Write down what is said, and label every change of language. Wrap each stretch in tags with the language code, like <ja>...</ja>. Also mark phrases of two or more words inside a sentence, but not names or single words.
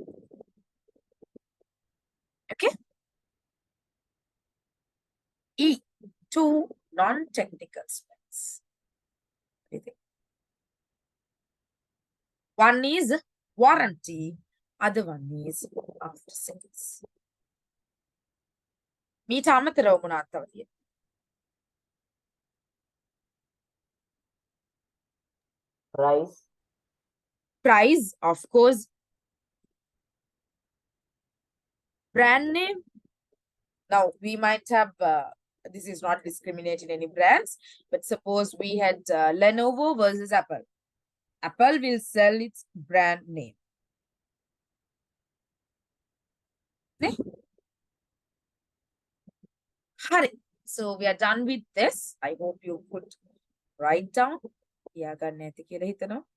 <en>Okay. E, 2 non-technical specs. One is warranty, other one is after sales.</en> <si>මීට අමතරව මොනවද තව තියෙන්නේ?</si> <en>Price. Price, of course. Brand name. Now we might have this is not discriminating any brands, but suppose we had Lenovo versus Apple. Apple will sell its brand name. Hari. So we are done with this. I hope you could write down. Yeah,</en> <si>ගන්න ඇති කියලා හිතනවා.</si>